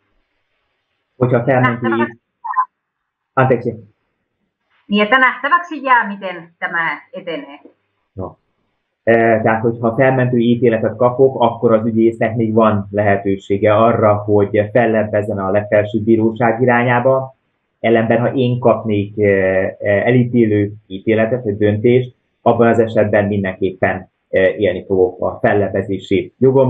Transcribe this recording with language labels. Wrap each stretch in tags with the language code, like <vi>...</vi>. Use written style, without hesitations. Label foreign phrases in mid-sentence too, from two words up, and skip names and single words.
<fi>Anteeksi. Niin, että nähtäväksi jää, miten tämä etenee. No.</fi> <hu>Tehát, hogyha felmentő ítéletet kapok, akkor az ügyésznek még van lehetősége arra, hogy fellebbezzen a legfelsőbb bíróság irányába. Ellenben, ha én kapnék elítélő ítéletet, vagy döntést, abban az esetben mindenképpen élni fogok a fellebbezési jogommal.</hu>